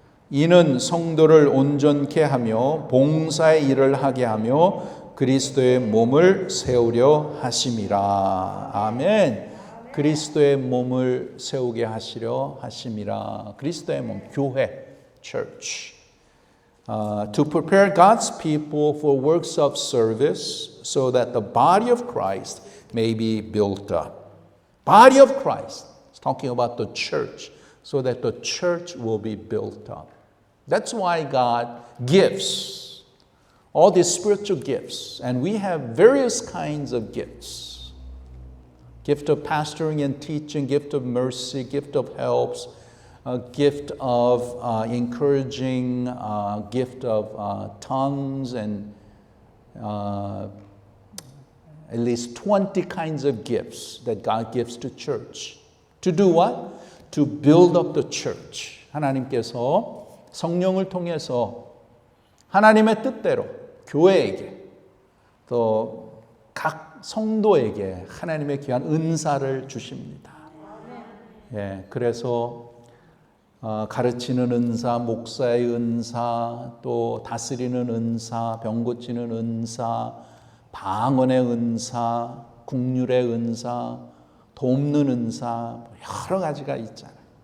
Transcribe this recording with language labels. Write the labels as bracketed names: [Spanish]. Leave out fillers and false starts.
[Korean] 이는 성도를 온전케 하며 봉사의 일을 하게 하며 그리스도의 몸을 세우려 하심이라. 아멘. 그리스도의 몸을 세우게 하시려 하심이라. 그리스도의 몸, 교회, church. [English] To prepare God's people for works of service so that the body of Christ may be built up. Body of Christ. talking about the church, so that the church will be built up. That's why God gives all these spiritual gifts, and we have various kinds of gifts. Gift of pastoring and teaching, gift of mercy, gift of helps, gift of encouraging, gift of tongues, and at least 20 kinds of gifts that God gives to church. To do what? To build up the church. [Korean] 하나님께서 성령을 통해서 하나님의 뜻대로 교회에게 또 각 성도에게 하나님의 귀한 은사를 주십니다. 예, 그래서 가르치는 은사, 목사의 은사, 또 다스리는 은사, 병 고치는 은사, 방언의 은사, 국률의 은사, 돕는 은사, 여러 가지가 있잖아요.